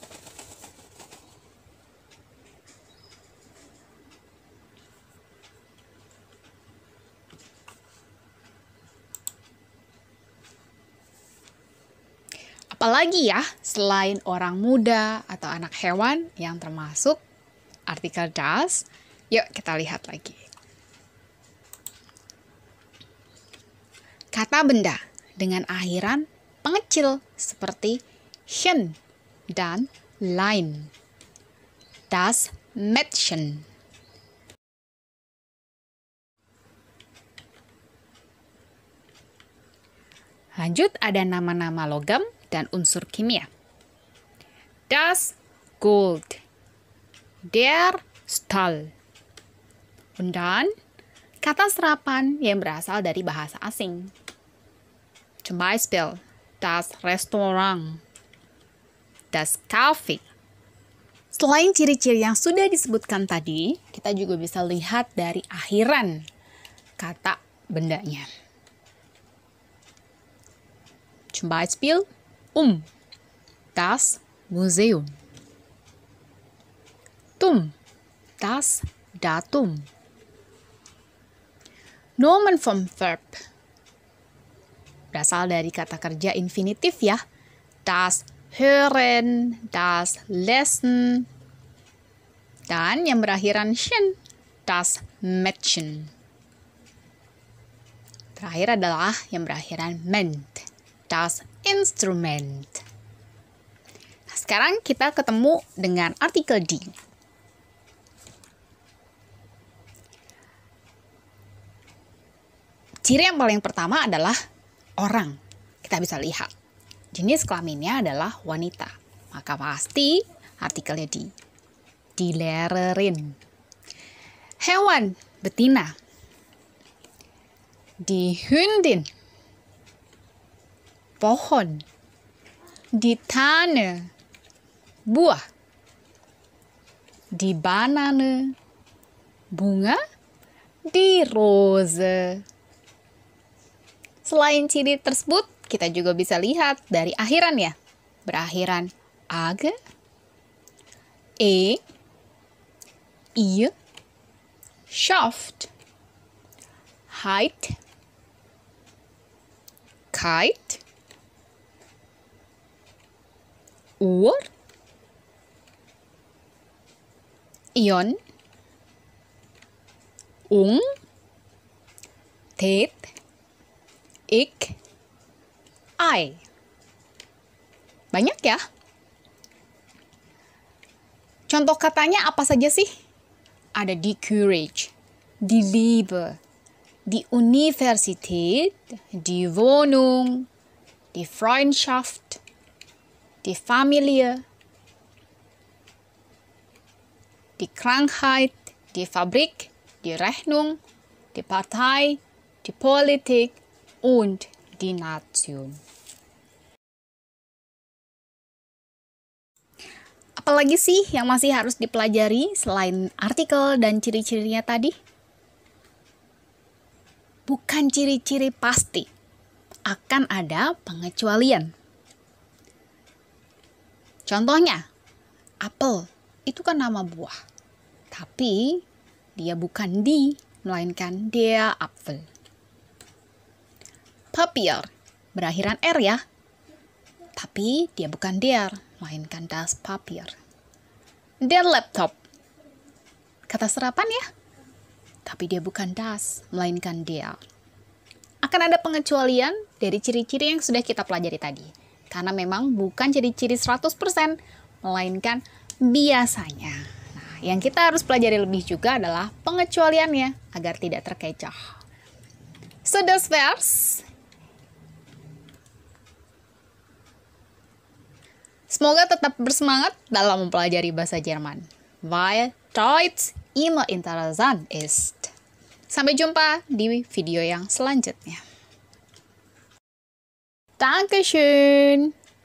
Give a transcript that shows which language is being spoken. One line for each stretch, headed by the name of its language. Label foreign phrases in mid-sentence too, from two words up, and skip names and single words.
Indonesian: Apalagi ya selain orang muda atau anak hewan yang termasuk artikel das? Yuk kita lihat lagi. Kata benda dengan akhiran pengecil seperti chen dan lein.
German: Das Mädchen.
Indonesian: Lanjut ada nama-nama logam dan unsur kimia.
German: Das Gold, der Stahl. Und dann
Indonesian: kata serapan yang berasal dari bahasa asing.
German: Zum Beispiel das Restaurant, das Kaffee.
Indonesian: Selain ciri-ciri yang sudah disebutkan tadi, kita juga bisa lihat dari akhiran kata bendanya.
German: Zum Beispiel das Museum. Das Datum. Nomen vom Verb
Indonesian: berasal dari kata kerja infinitif ya.
German: Das Hören, das Lesen,
Indonesian: dan yang berakhiran chen,
German: das Mädchen.
Indonesian: Terakhir adalah yang berakhiran ment,
German: das Instrument.
Indonesian: Nah, sekarang kita ketemu dengan artikel die. Ciri yang paling pertama adalah orang. Kita bisa lihat. Jenis kelaminnya adalah wanita. Maka pasti artikelnya die.
German: Die Lehrerin.
Indonesian: Hewan, betina.
German: Die Hündin. Pohon. Die Tanne. Buah. Die Banane. Bunga. Die Rose.
Indonesian: Selain ciri tersebut, kita juga bisa lihat dari akhiran ya.
German: Berakhiran age, ihr, schafft, heit, kite, uhr, ion, tät, ik, ai.
Indonesian: Banyak ya. Contoh katanya apa saja sih?
German: Ada die Courage, die Liebe, die Universität, die Wohnung, die Freundschaft, die Familie, die Krankheit, die Fabrik, die Rechnung, die Partei, die Politik, und die Nation.
Indonesian: Apalagi sih yang masih harus dipelajari selain artikel dan ciri-cirinya tadi? Bukan ciri-ciri pasti, akan ada pengecualian. Contohnya, apel itu kan nama buah, tapi dia bukan die, melainkan
German: der Apfel.
Indonesian: Papier berakhiran R ya, tapi dia bukan der, melainkan
German: das Papier. Der Laptop,
Indonesian: kata serapan ya, tapi dia bukan das, melainkan der. Akan ada pengecualian dari ciri-ciri yang sudah kita pelajari tadi, karena memang bukan ciri-ciri 100%, melainkan biasanya. Nah, yang kita harus pelajari lebih juga adalah pengecualiannya, agar tidak terkecoh.
German: So das war's.
Indonesian: Semoga tetap bersemangat dalam mempelajari bahasa Jerman,
German: weil Deutsch immer interessant ist.
Indonesian: Sampai jumpa di video yang selanjutnya.
German: Dankeschön.